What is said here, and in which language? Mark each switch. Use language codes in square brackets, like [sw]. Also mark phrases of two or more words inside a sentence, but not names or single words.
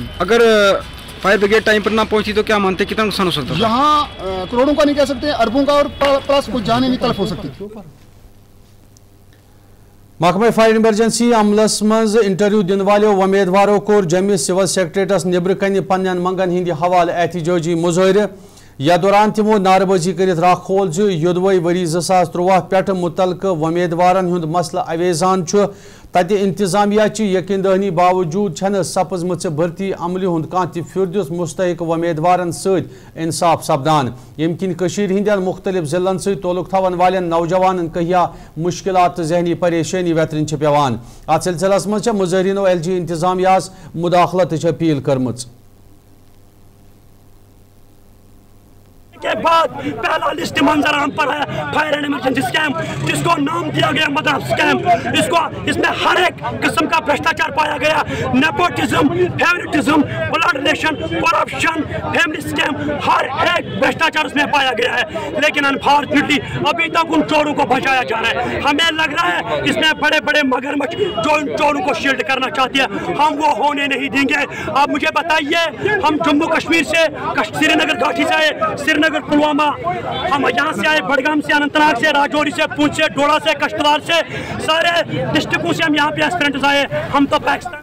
[ur] اگر [en] fire brigade [ur] ٹائم پر نہ پہنچی تو کیا مانتے کتنا نقصان ہو سکتا ہے یہاں کروڑوں کا نہیں کہہ سکتے اربوں کا اور پلس کچھ جانیں بھی تلف ہو سکتی تھی [ks] محکمہ [en] fire emergency [ks] عملس مز انٹرویو دن والو امیدواروں کور جمع [en] civil secretariats [ks] نبر کن پنن منگن ہند حوالہ احتجاجی مظاہرہ یا دوران تمو ناربازی کرت راہ کھول یودوے وری 2023 پہ متعلقہ امیدوارن ہند مسئلہ اویزان تتہ انتظامیہ چہ یقین دہانی باوجود چھن سپزمژ بھرتی عملہ ہند کانٛہہ تہ پھردس مستحق ومیدوارن ست انصاف سپدان یم کن کشیر ہندین مختلف ضلعن ست تعلق تھاون والن نوجوانن کہیا مشکلات تہ ذہنی پریشانی ویترن چھ پیوان ات سلسلس مز چھ مظاہرینو ایل جی انتظامیہ مداخلت چھ اپیل کرمژ [ur] کے بعد پہلا لسٹ منظر عام پر ہے [en] Fire and Emergency Scheme [ur] جس کو نام دیا گیا [en] Mother Scheme [ur] اس میں ہر ایک قسم کا بھرشٹاچار پایا گیا [en] nepotism favouritism blood relation corruption family scheme [ur] ہر ایک بھرشٹاچار اس میں پایا گیا ہے لیکن انفارچونیٹلی ابھی تک ان چوروں کو بچایا جا رہا ہے ہمیں لگ رہا ہے اس میں بڑے بڑے مگرمچھ جو ان چوروں کو شیلڈ کرنا چاہتی ہے ہم وہ ہونے نہیں دیں گے آپ مجھے بتائیے ہم جموں کشمیر سے سری نگر گھاٹی سے آئے سری نگر پلوامہ ہم یہاں سے آئے بڑگام سے اننت ناگ سے راجوری سے پونچھ سے ڈوڑا سے کشتوار سے سارے ڈسٹرکوں سے ہم یہاں پہ ایسپرنٹس آئے ہم تو پاکستان